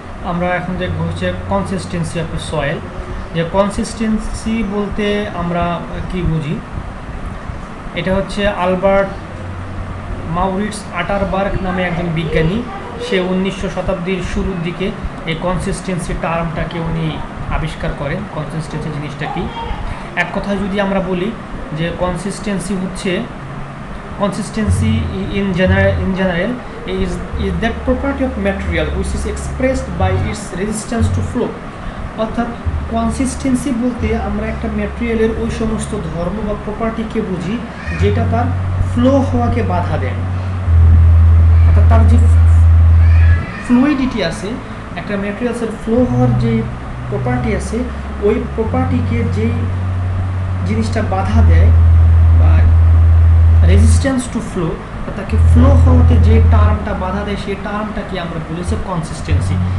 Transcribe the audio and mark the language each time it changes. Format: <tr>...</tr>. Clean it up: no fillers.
<bn>আমরা এখন দেখবো হচ্ছে কনসিস্টেন্সি অফ সয়েল। যে কনসিস্টেন্সি বলতে আমরা কি বুঝি, এটা হচ্ছে আলবার্ট মাউরিটস আটারবার্গ নামে একজন বিজ্ঞানী, সে 1900 শতাব্দীর শুরুর দিকে এই কনসিস্টেন্সি টার্মটাকে উনি আবিষ্কার করেন। কনসিস্টেন্সি জিনিসটা কি, এক কথায় যদি আমরা বলি যে কনসিস্টেন্সি হচ্ছে</bn> <en>consistency in general is that property of material which is expressed by its resistance to flow।</en> <bn>অর্থাৎ কনসিস্টেন্সি বলতে আমরা একটা ম্যাটেরিয়ালের ওই সমস্ত ধর্ম বা প্রপার্টিকে বুঝি যেটা তার ফ্লো হওয়াকে বাধা দেয়, অর্থাৎ তার যে ফ্লুইডিটি আছে, একটা ম্যাটেরিয়ালসের ফ্লো হওয়ার যে প্রপার্টি আছে, ওই প্রপার্টিকে যেই জিনিসটা বাধা দেয় বা রেজিস্ট্যান্স টু ফ্লো, তাকে ফ্লো হওয়াতে যে টার্মটা বাধা দেয় সেই টার্মটাকে আমরা বলেছি কনসিস্টেন্সি।</bn>